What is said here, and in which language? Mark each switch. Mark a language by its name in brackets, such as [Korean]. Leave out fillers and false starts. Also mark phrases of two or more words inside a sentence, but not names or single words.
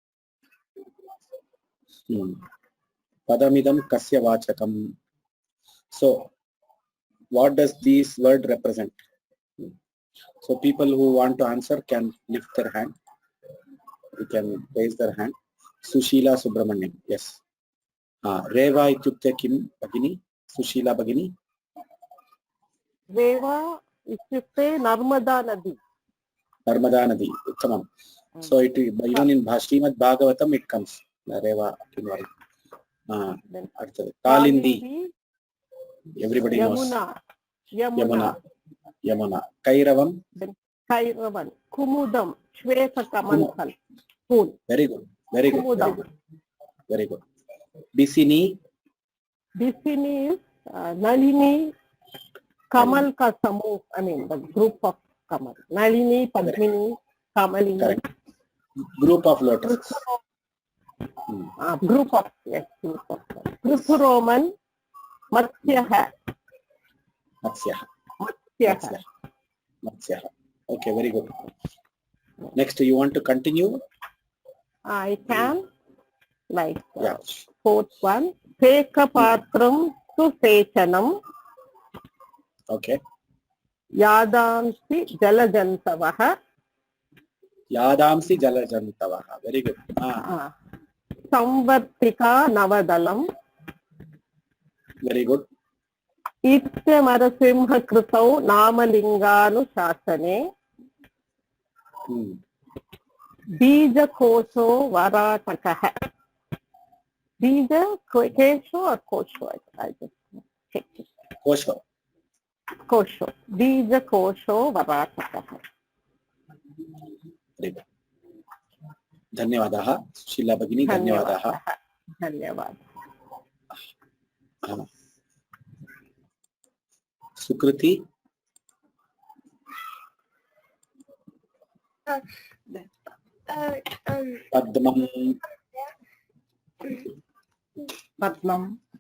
[Sanskrit] Padamidam Kasya Vachakam. [English] So what does this word represent? So people who want to answer can lift their hand. You can raise their hand. Sushila Subramaniam. Yes. [Sanskrit] Reva ityukte kim Bhagini? Sushila Bhagini? Reva ityukte Narmada Nadi. Narmada Nadi. Uttamam. [English] So it even in Srimad Bhagavatam it comes. [Sanskrit] Reva. Kalindi. [English] Everybody knows. Yamuna. [Sanskrit] Kairavam. Kairavan. Kumudam. Shvetakamanthal. [English] Pool. Very good. Very good. Very good. Bisini. Bisini is Nalini [Hindi] Kamal ka Samu. [English] I mean the group of Kamal. Nalini, Padmini, Kamalini. Correct. Group of lotus. Group of, yes, group of. [Sanskrit] Kruthuroman, Matsyaha. Matsyaha. [English] Okay, very good. Next, you want to continue? I can. Like yeah. Fourth one. [Sanskrit] Sekapatram Susechanam. [English] Okay. [Sanskrit] Yadamsi Jalajantavaha. Yadamsi Jalajantavaha. [English] Very good. [Sanskrit] Samvartika Navadalam. [English] Very good. [Sanskrit] Itya Marasimha Krutau Namalinganu Shasane. Bija Kosho Varatakaha. Bija Kesho or Kosho? [English] I just checked it. [Sanskrit] Kosho. Kosho. Bija Kosho Varatakaha. [English] Very good. Dhanyavadaha. [Sanskrit] Sushila Bhagini, Dhanyavadaha. [Hindi] Dhanyavad. [Sanskrit] Sukriti. Padmam. Padmam.